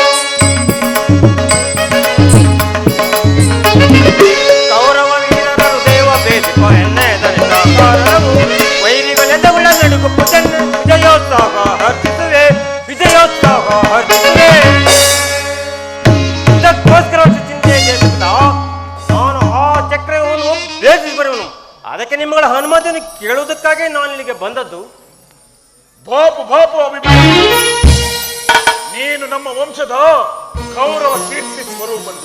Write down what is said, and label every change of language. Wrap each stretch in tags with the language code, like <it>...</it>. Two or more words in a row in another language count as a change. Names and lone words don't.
<kn>ಕೌರವ ವೀರರ ಹೃದಯವ ಭೇದಿಪ ಎನ್ನ ಧನುಷಾಕಾರವೋ. ವೈರಿಗಳೆದವುಳ ನಡುಗುಪ್ಪು ಚೆನ್ನ ವಿಜಯೋತ್ಸಾಹ ಹರ್ಷಿಸುವೆ, ವಿಜಯೋತ್ಸಾಹ ಹರ್ಷಿಸುವೆ. ಇದಕ್ಕೋಸ್ಕರ ಚಿಂತೆ చేಸುತ್ತಾ ನಾನು ಆ ಚಕ್ರವನ್ನು ಭೇದಿಸಿ ಬರುವನು. ಅದಕ್ಕೆ ನಿಮ್ಮಗಳ ಅನುಮತಿಯನ್ನು ಕೇಳುವುದಕ್ಕಾಗಿ ನಾನು ಇಲ್ಲಿಗೆ ಬಂದದ್ದು. ಬಾಪು ಬಾಪು ಅಭಿಮನ್ಯು, ನೀನು ನಮ್ಮ ವಂಶದ ಕೌರವ ಕೀರ್ತಿ ಸ್ವರೂಪನು.</kn>